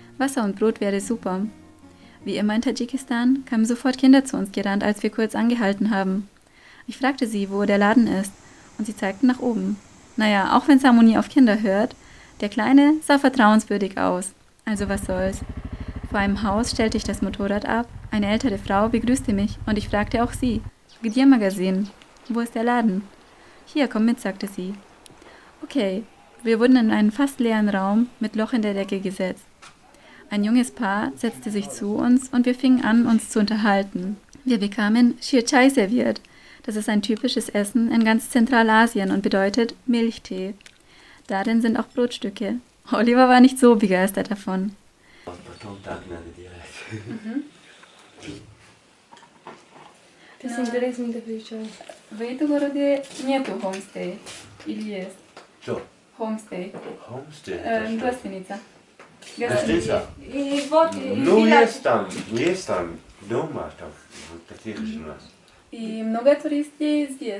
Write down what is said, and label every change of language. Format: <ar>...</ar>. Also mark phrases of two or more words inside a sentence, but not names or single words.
<de>Wasser und Brot wäre super. Wie immer in Tadschikistan kamen sofort Kinder zu uns gerannt, als wir kurz angehalten haben. Ich fragte sie, wo der Laden ist, und sie zeigten nach oben. Naja, auch wenn Samu nie auf Kinder hört, der Kleine sah vertrauenswürdig aus. Also was soll's. Vor einem Haus stellte ich das Motorrad ab, eine ältere Frau begrüßte mich und ich fragte auch sie.</de> <ru>Где магазин?</ru> <de>Wo ist der Laden? Hier, komm mit, sagte sie. Okay, wir wurden in einen fast leeren Raum mit Loch in der Decke gesetzt. Ein junges Paar setzte sich zu uns und wir fingen an, uns zu unterhalten. Wir bekamen Shirchai serviert. Das ist ein typisches Essen in ganz Zentralasien und bedeutet Milchtee. Darin sind auch Brotstücke. Oliver war nicht so begeistert davon. Das ist</de> <ru>интересно да включаю. В этом городе нету homestay. Или есть? Что? Homestay. Homestay? Гостиница. Гостиница? И вот, Ну, есть там дома, там, вот таких же у нас. И много туристов здесь.</ru>